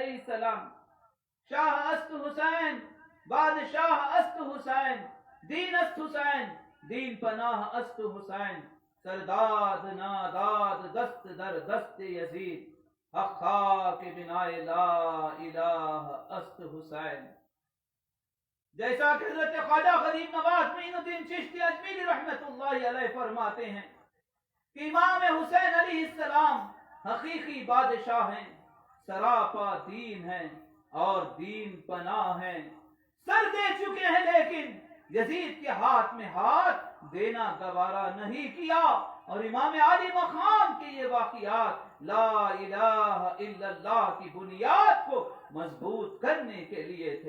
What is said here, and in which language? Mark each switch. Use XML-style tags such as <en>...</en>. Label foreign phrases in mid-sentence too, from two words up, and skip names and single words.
<ar>علیہ السلام،</ar> <fa>شاہ است حسین، بادشاہ است حسین، دین است حسین، دین پناہ است حسین، سرداد ناداد دست در دست یزید، حق خاک بنائے لا الہ است حسین۔</fa> <ur>جیسا کہ حضرت خواجہ غریب نواز معین الدین چشتی اجمیری رحمت اللہ علیہ فرماتے ہیں کہ امام حسین علیہ السلام حقیقی بادشاہ ہیں، سراپا دین ہیں اور دین پناہ ہیں، سر دے چکے ہیں لیکن یزید کے ہاتھ میں ہاتھ دینا گوارا نہیں کیا، اور امام عالی مقام کے یہ واقعات لا الہ الا اللہ کی بنیاد کو مضبوط کرنے کے لیے تھے۔</ur>